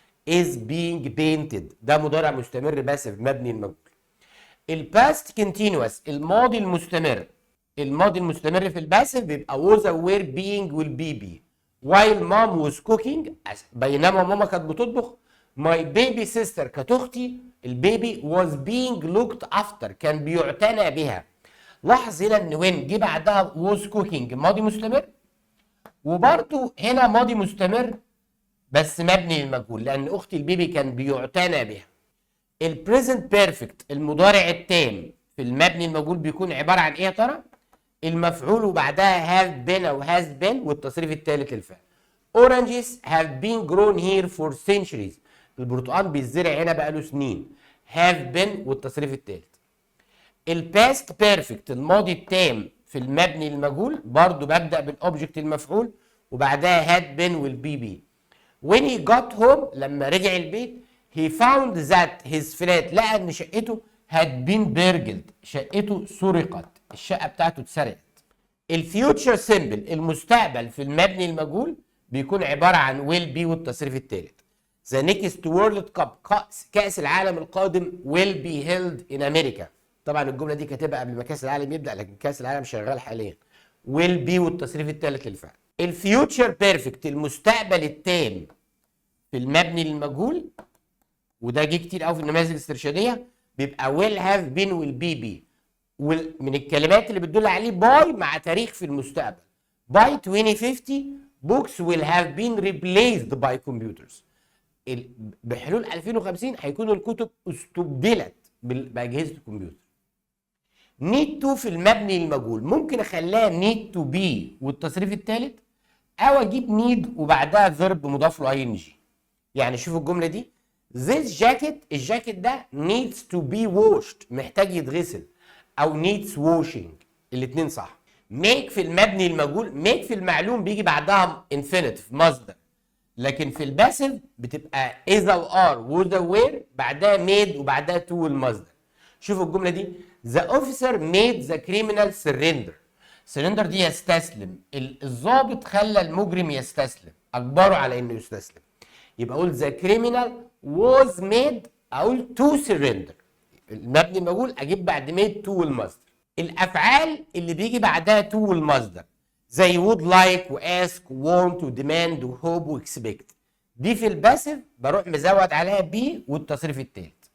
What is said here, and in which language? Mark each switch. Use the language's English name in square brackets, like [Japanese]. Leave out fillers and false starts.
[English] is being painted [Arabic] ده مضارع مستمر باسف مبني المجهول. الباست كونتينوس الماضي المستمر، الماضي المستمر في الباسف بيبقى [English] was aware being [Arabic] والبي بي. [English] while mom was cooking [Arabic] بينما ماما كانت بتطبخ. [English] my baby sister [Arabic] كانت اختي البيبي [English] was being looked after [Arabic] كان بيعتنى بها. لاحظ هنا ان وين جه بعدها [English] was cooking [Arabic] ماضي مستمر، وبرده هنا ماضي مستمر بس مبني للمجهول لان اختي البيبي كان بيعتنى بها. البريزنت بيرفكت المضارع التام في المبني المجهول بيكون عباره عن ايه يا ترى؟ المفعول وبعدها have been او has been والتصريف الثالث للفعل. [English] Oranges have been grown here for centuries. [Arabic] البرتقال بيتزرع هنا بقاله سنين. have been والتصريف الثالث. الباست بيرفكت الماضي التام في المبني المجهول برضو ببدأ بالاوبجكت المفعول وبعدها had been والبي بي. [English] when he got home [Arabic] لما رجع البيت [English] he found that his flat [Arabic] لقى ان شقته [English] had been burgled [Arabic] شقته سرقت، الشقة بتاعته اتسرقت. الفيوتشر سيمبل المستقبل في المبني المجهول بيكون عبارة عن will be والتصريف الثالث. [English] The next World Cup [Arabic] كأس العالم القادم [English] will be held in America. [Arabic] طبعا الجملة دي كاتبها قبل ما كأس العالم يبدأ لكن كأس العالم شغال حاليا. will be والتصريف الثالث للفعل. الفيوتشر بيرفكت المستقبل التام في المبني للمجهول وده جه كتير قوي في النماذج الاسترشادية بيبقى will have been will be be. من الكلمات اللي بتدل عليه باي مع تاريخ في المستقبل. [English] by 2050 books will have been replaced by computers. [Arabic] بحلول 2050 هيكون الكتب استبدلت باجهزه الكمبيوتر. need to في المبني المجهول ممكن اخليها need to be والتصريف الثالث، او اجيب need وبعدها فيرب مضاف له ing. يعني شوفوا الجمله دي [English] this jacket، [Arabic] الجاكيت ده [English] needs to be washed [Arabic] محتاج يتغسل، او [English] needs washing، [Arabic] الاثنين صح. make في المبني المجهول، make في المعلوم بيجي بعدها infinitive مصدر، لكن في الباسيف بتبقى اذا وار وذا وير بعدها ميد وبعدها تو المصدر. شوفوا الجمله دي [English] the officer made the criminal surrender. [Arabic] surrender دي يستسلم، الضابط خلى المجرم يستسلم، اجبره على انه يستسلم. يبقى اقول [English] the criminal was made، [Arabic] اقول to surrender، المبني المجهول اجيب بعد made to المصدر. الافعال اللي بيجي بعدها to المصدر زي would like وask want ودemand وhope واكسبكت، دي في الباسيف بروح مزود عليها بي والتصريف الثالث.